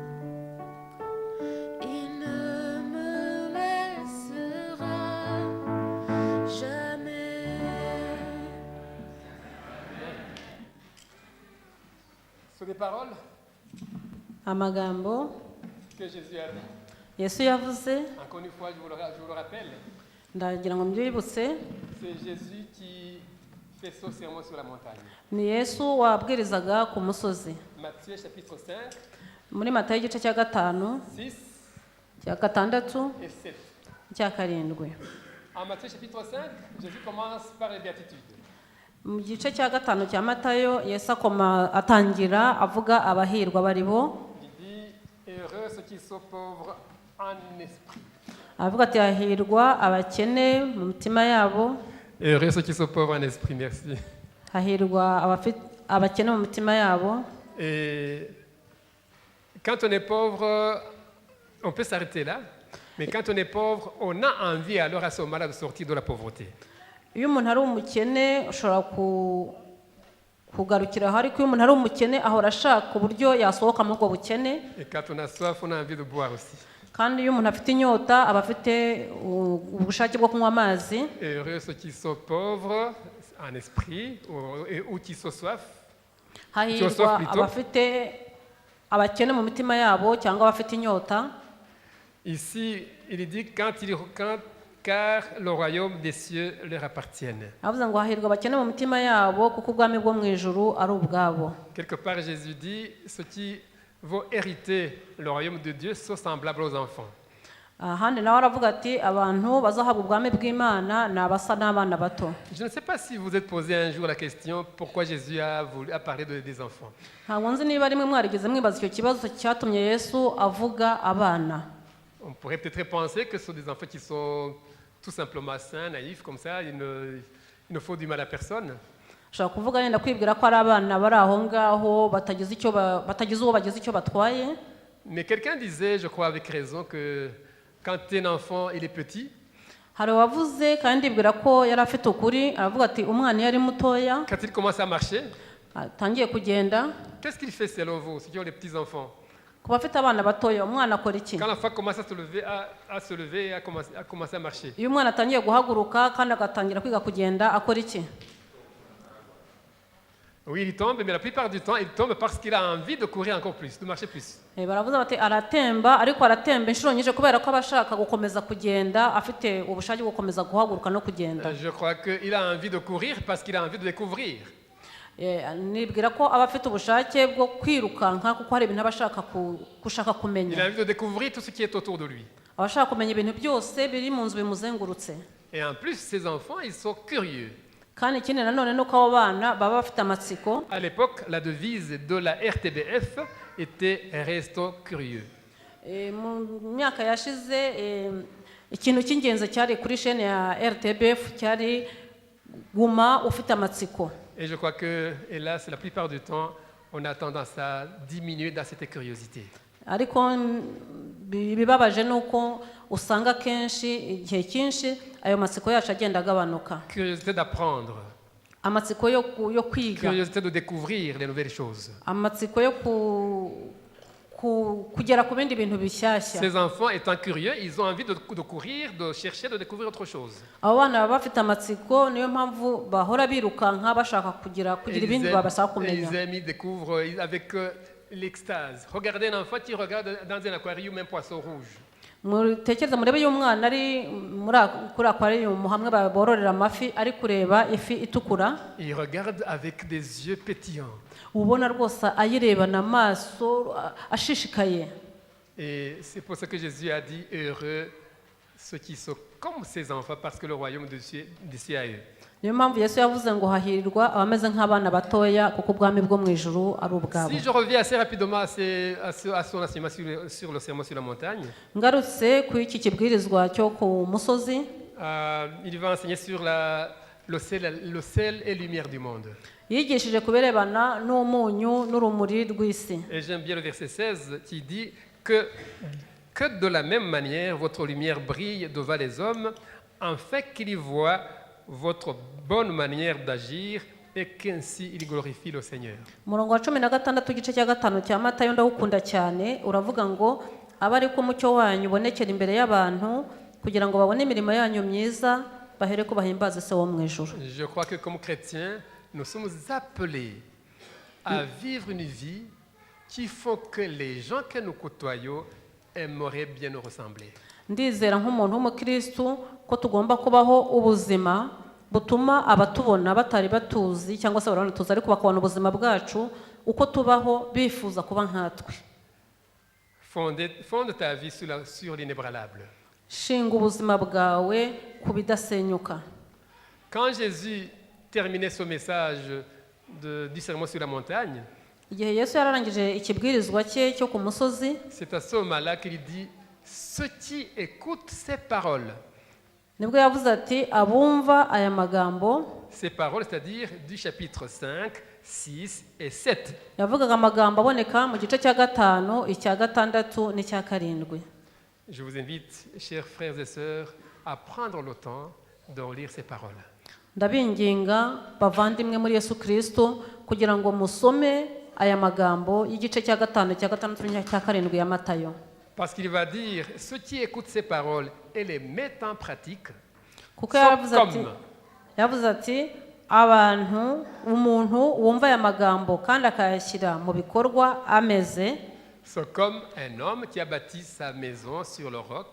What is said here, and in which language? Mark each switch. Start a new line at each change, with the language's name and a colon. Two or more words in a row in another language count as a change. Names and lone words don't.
French: Il ne me laissera jamais. Ce sont des paroles
Kinyarwanda: amagambo
French: que Jésus a dit.
Kinyarwanda: Yesu yavuze,
French: Encore une fois, je vous le rappelle,
Kinyarwanda: ndagira ngo mbyibutse,
French: c'est Jésus qui fait ce sermon sur la montagne.
Kinyarwanda: ni Yesu wabwirizaga ku musozi.
French: Matthieu chapitre 5,
Kinyarwanda: Muri Matayo igice cya 5, 6 cya 6,
French: et 7.
Kinyarwanda: cya 7.
French: En Matthieu chapitre 5, Jésus commence par les béatitudes.
Kinyarwanda: Mu gice cya 5 cya Matayo, Yesu atangira avuga abahirwa bari bo.
French: Il dit, heureux ceux qui sont pauvres en esprit.
Kinyarwanda: Avuga ati hahirwa abakene mu mitima yabo,
French: Heureux ceux qui sont pauvres en esprit, merci.
Kinyarwanda: hahirwa abakene mu mitima yabo.
French: Et quand on est pauvre, on peut s'arrêter là, mais quand on est pauvre, on a envie alors à ce moment-là de sortir de la pauvreté.
Kinyarwanda: Iyo umuntu ari umukene ushobora kugarukira aho, ariko iyo umuntu ari umukene ahora ashaka uburyo yasohoka muri ubwo bukene.
French: Et quand on a soif, on a envie de boire aussi.
Kinyarwanda: Kandi iyo umuntu afite inyota aba afite ubushake bwo kunywa amazi.
French: Et heureux ceux qui sont pauvres en esprit ou qui sont soif.
Kinyarwanda: Hahirwa abafite abakene mu mitima yabo cyangwa abafite inyota.
French: Ici, il dit car le royaume des cieux leur appartient.
Kinyarwanda: Avuze ngo hahirwa abakene mu mitima yabo kuko ubwami bwo mu ijuru ari ubwabo.
French: Quelque part, Jésus dit, ceux qui vont hériter le royaume de Dieu sont semblables aux enfants.
Kinyarwanda: Ahandi nawe aravuga ati abantu bazahabwa ubwami bw'Imana ni abasa n'abana bato.
French: Je ne sais pas si vous êtes posé un jour la question pourquoi Jésus a parlé des enfants.
Kinyarwanda: Ntabwo nzi niba rimwe mwarigeze mwibaza icyo kibazo cyatumye Yesu avuga abana.
French: On pourrait peut-être penser que ce sont des enfants qui sont tout simplement sains, naïfs, comme ça, ils ne font du mal à personne.
Kinyarwanda: Ushobora kuvuga yenda kwibwira ko ari abana bari aho ngaho batagize uwo bagize icyo batwaye.
French: Mais quelqu'un disait, je crois avec raison, que quand un enfant il est petit,
Kinyarwanda: hari uwavuze kandi ndibwira ko yari afite ukuri, aravuga ati umwana iyo ari mutoya
French: quand il commence à marcher,
Kinyarwanda: atangiye kugenda,
French: qu'est-ce qu'il fait selon vous, ceux qui ont des petits-enfants?
Kinyarwanda: ku bafite abana batoya umwana akora iki?
French: Quand l'enfant commence à se lever et à commencer à marcher,
Kinyarwanda: Iyo umwana atangiye guhaguruka kandi agatangira kwiga kugenda akora iki?
French: oui, il tombe, mais la plupart du temps, il tombe parce qu'il a envie de courir encore plus, de marcher plus.
Kinyarwanda: Baravuze bati aratemba, ariko aratemba inshuro nyinshi kubera ko abashaka gukomeza kugenda, afite ubushake bwo gukomeza guhaguruka no kugenda.
French: Je crois qu'il a envie de courir parce qu'il a envie de découvrir.
Kinyarwanda: Nibwira ko aba afite ubushake bwo kwirukanka kuko hari ibintu abashaka gushaka
French: Il a
Kinyarwanda: kumenya.
French: envie de découvrir tout ce qui est autour de lui.
Kinyarwanda: Abashaka kumenya ibintu byose biri mu nzu bimuzengurutse.
French: Et en plus, ces enfants, ils sont curieux.
Kinyarwanda: Kandi ikindi nanone nuko abo bana baba bafite amatsiko.
French: À l'époque, la devise de la RTBF était « Restons curieux ».
Kinyarwanda: Mu myaka yashize ikintu cy'ingenzi cyari kuri chaîne ya RTBF cyari guma ufite amatsiko.
French: Et je crois que, hélas, la plupart du temps, on a tendance à diminuer dans cette curiosité.
Kinyarwanda: Ariko bibabaje nuko usanga kenshi igihe cyinshi ayo matsiko yacu agenda agabanuka.
French: Curiosité d'apprendre,
Kinyarwanda: Amatsiko yo kwiga,
French: curiosité de découvrir les nouvelles choses.
Kinyarwanda: amatsiko yo kugera ku bindi bintu bishyashya.
French: Ces enfants étant curieux, ils ont envie de courir, de chercher, de découvrir autre chose.
Kinyarwanda: abo bana baba bafite amatsiko, niyo mpamvu bahora birukanka bashaka kugira ibindi babasaba kumenya.
French: ils aiment, ils découvrent avec l'extase. Regardez un enfant qui regarde dans un aquarium un poisson rouge.
Kinyarwanda: mutekereza murebe iyo umwana ari kuri aquarium hamwe bororera amafi ari kureba ifi itukura.
French: Il regarde avec des yeux pétillants.
Kinyarwanda: ubona rwose ayirebana amaso ashishikaye.
French: Et c'est pour ça que Jésus a dit heureux ceux qui sont comme ces enfants parce que le royaume de Dieu est à eux.
Kinyarwanda: niyo mpamvu Yesu yavuze ngo hahirwa abameze nk'abana batoya kuko ubwami bwo mu ijuru ari ubwabo.
French: Si je reviens assez rapidement à son enseignement sur le sermon sur la montagne,
Kinyarwanda: ngarutse ku iki kibwirizwa cyo ku musozi,
French: il va enseigner sur le sel et lumière du monde.
Kinyarwanda: yigishije ku birebana n'umunyu n'urumuri rw'isi.
French: Et j'aime bien le verset 16 qui dit que de la même manière votre lumière brille devant les hommes, afin qu'ils y voient votre bonne manière d'agir et qu'ainsi ils glorifient le Seigneur.
Kinyarwanda: umurongo wa 16 igice cya 5 cya Matayo ndawukunda cyane, uravuga ngo abe ari ko umucyo wanyu ubonekera imbere y'abantu kugira ngo babone imirimo yanyu myiza bahere ko bahimbaza se wo mu ijuru.
French: Je crois que comme chrétiens, nous sommes appelés à vivre une vie qui font que les gens que nous côtoyons aimeraient bien nous ressembler.
Kinyarwanda: ndizera nk'umuntu w'umukristu ko tugomba kubaho ubuzima butuma abatubona batari batuzi cyangwa se barabona tuzi ariko bakabona ubuzima bwacu uko tubaho bifuza kuba nkatwe.
French: Fonde ta vie sur l'inébranlable.
Kinyarwanda: shinga ubuzima bwawe ku bidasenyuka.
French: Quand Jésus terminait son message du sermon sur la montagne,
Kinyarwanda: igihe Yesu yararangije ikibwirizwa cye cyo ku musozi,
French: c'est à ce moment-là qu'il dit ceux qui écoutent ces paroles.
Kinyarwanda: nibwo yavuze ati abumva aya magambo.
French: Ces paroles, c'est-à-dire du chapitre 5, 6 et 7.
Kinyarwanda: yavugaga amagambo aboneka mu gice cya 5, icya 6 n'icya 7.
French: Je vous invite, chers frères et sœurs, à prendre le temps de lire ces paroles.
Kinyarwanda: ndabinginga bavandimwe muri Yesu Kristo kugira ngo musome aya magambo y'igice cya 5, cya 6 n'icya 7 ya Matayo.
French: Parce qu'il va dire, ceux qui écoutent ces paroles et les mettent en pratique
Kinyarwanda: kuko
French: sont
Kinyarwanda: yavuze ati umuntu wumva aya magambo kandi akayashyira mu bikorwa ameze
French: comme un homme qui a bâti sa maison sur le roc.